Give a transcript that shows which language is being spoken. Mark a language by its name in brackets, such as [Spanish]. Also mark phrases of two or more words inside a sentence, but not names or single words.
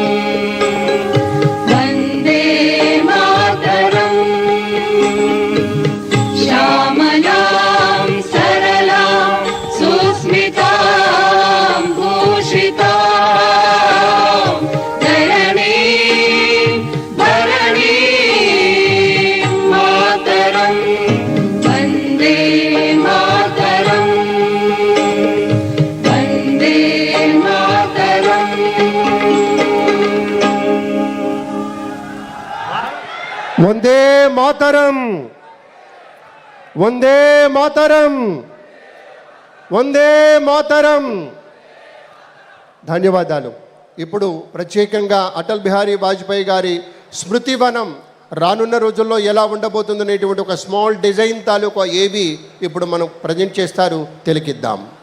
[Sanskrit] वन्दे मातरम् श्यामलां सरलां सुस्मितां भूषितां धरणीं धरणीं मातरम् वन्दे मातरम् वन्दे मातरम् వందే మాతరం, వందే మాతరం, వందే మాతరం. [Telugu] ధన్యవాదాలు. ఇప్పుడు ప్రత్యేకంగా అటల్ బిహారీ వాజ్పేయి గారి స్మృతివనం రానున్న రోజుల్లో ఎలా ఉండబోతుందనేటువంటి ఒక [English] small design [Telugu] తాలూకా ఏవి ఇప్పుడు మనం ప్రజెంట్ చేస్తారు, తిలకిద్దాం.